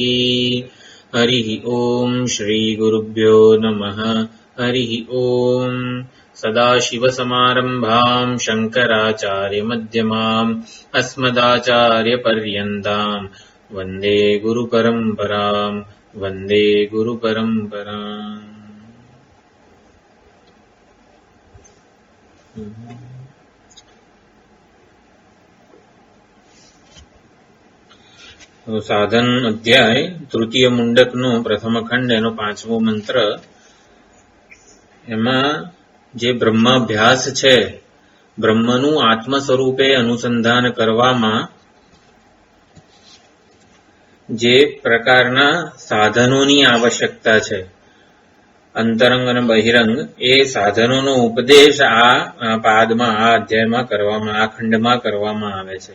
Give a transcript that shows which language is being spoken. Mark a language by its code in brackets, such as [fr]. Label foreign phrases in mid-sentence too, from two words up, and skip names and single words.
[sa] हरिः ॐ श्रीगुरुभ्यो नमः। हरिः ॐ। सदाशिवसमारम्भाम् शङ्कराचार्यमध्यमाम् अस्मदाचार्यपर्यन्ताम् वन्दे गुरुपरम्पराम् वन्दे गुरुपरम्पराम्। [gu] સાધન અધ્યાય તૃતીય મુંડકનો પ્રથમ ખંડ એનો 5મો મંત્ર. એમાં જે બ્રહ્માભ્યાસ છે, બ્રહ્મનું આત્મ સ્વરૂપે અનુસંધાન કરવામાં જે પ્રકારના સાધનોની આવશ્યકતા છે, અંતરંગ અને બહિરંગ, એ સાધનોનો ઉપદેશ આ પાદમાં, આ અધ્યાયમાં કરવામાં, આ ખંડમાં કરવામાં આવે છે.